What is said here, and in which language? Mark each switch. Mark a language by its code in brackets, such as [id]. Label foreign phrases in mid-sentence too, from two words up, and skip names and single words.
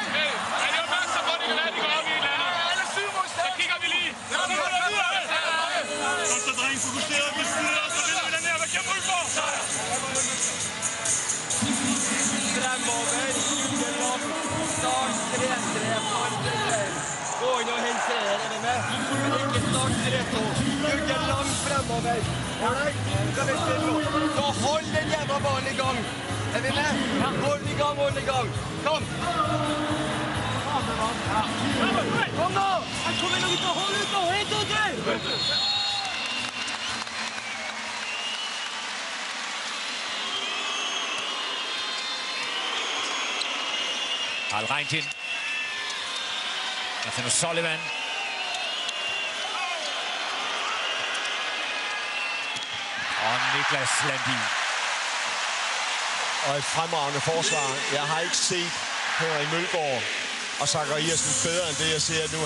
[da] Hey, er det opmærksom på, at det kan være, de går op i en eller anden? Ja, alle 7 mod 6. Så kigger vi lige. Kom så, dreng, fokuseret. Vi skyder, og så vinder vi den her. Hvad kan jeg for? [no] Fremover, Gyllopp, start 3-3, Fandelen. Gå inn og hent treeren, er vi med? Men ikke start 3-2. Jørgen Lang fremover. Alright, skal vi spille nå. Så hold den jævla ballen i gang. Er vi med? Hold i gang, hold i gang. Kom. Kom nå! Kom igjen, gutta, hold ut nå, helt ut der! [da] Harald Rankin. Anthony Sullivan. Og Niklas Landin. Og et fremragende forsvar. Jeg har ikke set Henrik Mølgaard og Zachariasen bedre end det, jeg ser nu.